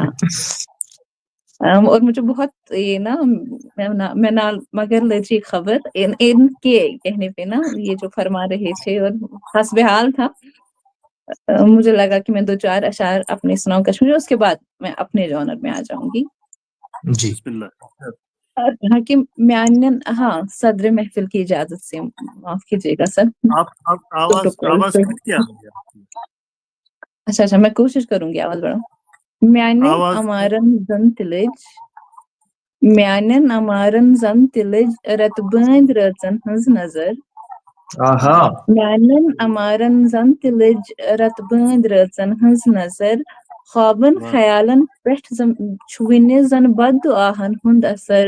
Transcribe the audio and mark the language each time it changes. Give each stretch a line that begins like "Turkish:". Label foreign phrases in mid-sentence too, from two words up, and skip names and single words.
Urdu: اور مجھے بہت یہ نا میں
Kashmiri: نال مگر لجی خبر
Urdu: ان کے کہنے پہ نا یہ جو فرما رہے تھے اور حسب حال تھا، مجھے لگا کہ میں 2-4 اشعار اپنے سناؤں کشمیری، اس کے بعد میں اپنے جانر میں آ جاؤں گی. جی بسم اللہ. حکیم میانن ہاں صدر محفل کی اجازت سے معاف کیجیے گا سر. آپ آواز کیا ہے؟ اچھا میں کوشش کروں گی آواز بڑھاؤں.
Kashmiri: میانن امارن زن تلج میانن امارن زن تلج رتبند رژن ہنز نظر. میانن امارن زن تلج رتبند رژن ہنز نظر. خوابن خیالن پٮ۪ٹھ چھُوِنہِ زن بد دعاہن ہُنٛد اثر.